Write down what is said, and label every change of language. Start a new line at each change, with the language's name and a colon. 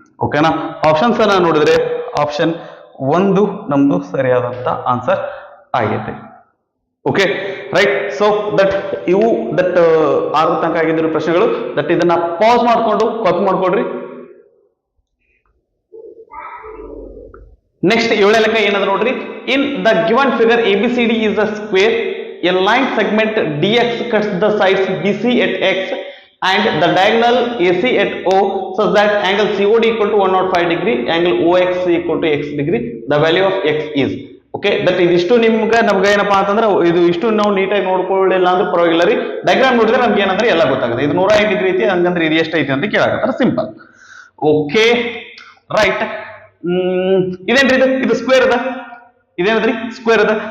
Kannada: ಓಕೆನಾ, ಆಪ್ಷನ್ಸ್ ಅನ್ನ ನೋಡಿದ್ರೆ ಆಪ್ಷನ್ 1 ನಮ್ದು ಸರಿಯಾದಂತ ಆನ್ಸರ್ ಆಗೈತೆ. Okay right. ಸೊ ದಟ್ ಇವು ದಟ್ 6 ತನಕ ಆಗಿದ್ರು ಪ್ರಶ್ನೆಗಳು. ದಟ್ ಇದನ್ನ ಪಾಸ್ ಮಾಡ್ಕೊಂಡು ಕಾಪಿ ಮಾಡ್ಕೊಡ್ರಿ. ನೆಕ್ಸ್ಟ್ 7ನೇ ಲೆಕ್ಕ ಏನದ ನೋಡ್ರಿ.
English: In the given figure ABCD is a square. A line segment DX cuts the sides BC at X and the diagonal AC at O such that angle COD equal to 105 degree, angle OX equal to X degree. The value of X is.
Kannada: Okay, that ಇದಿಷ್ಟು ನಮ್ಗೆ ಏನಪ್ಪಾ ಅಂತಂದ್ರೆ ಇದು ಇಷ್ಟು ನಾವು ನೀಟಾಗಿ ನೋಡ್ಕೊಳ್ಳಿಲ್ಲ ಅಂದ್ರೆ ಪರವಾಗಿಲ್ಲ ರೀ. ಡಯಾಗ್ರಾಮ್ ನೋಡಿದ್ರೆ ನಮ್ಗೆ ಏನಂದ್ರೆ ಎಲ್ಲ ಗೊತ್ತಾಗುತ್ತೆ. ಇದು 105 ಡಿಗ್ರಿ ಐತಿ, ಹಂಗಂದ್ರೆ ಇದು ಎಷ್ಟು ಐತಿ ಅಂತ ಕೇಳಾಕತ್ತಾರ, ಸಿಂಪಲ್. Okay right. ಇದೇನ್ರಿ ಇದು ಸ್ಕ್ವೇರ್ ಅದ, ಇದೇನದ್ರಿ ಸ್ಕ್ವೇರ್ ಅದ.